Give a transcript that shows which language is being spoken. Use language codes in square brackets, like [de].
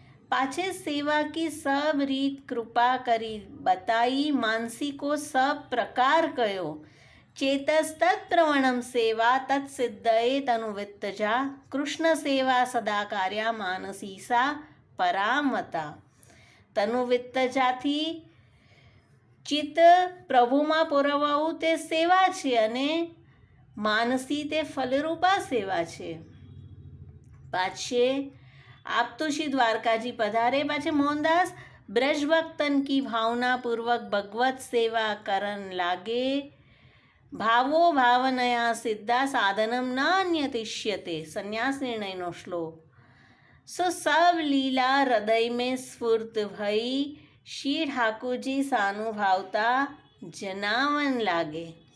[hi] पाछे सेवा की सब रीत कृपा करी बताई, मानसी को सब प्रकार कयो। [sa] चेतस तत्प्रवणम सेवा तत्सिद्धये तनुवित्तजा, कृष्ण सेवा सदा कार्या मानसीसा परामता। [gu] तनुवित्तजाथी चित्त प्रभुમાં પોરવાવું તે સેવા છે અને માનસી તે ફલરૂપા સેવા છે। [hi] પાછે आप तो श्री द्वारका जी पधारे। पाछे मोहनदास ब्रज भक्तन की भावना पूर्वक भगवत सेवा करन लागे। [sa] भावो भावनया सिद्धा साधनम न अन्यतिष्यते। [gu] संन्यास निर्णय नो श्लोक। [hi] सो सब लीला हृदय में स्फूर्त भई श्री ठाकुर जी सानुभावता जनावन लागे।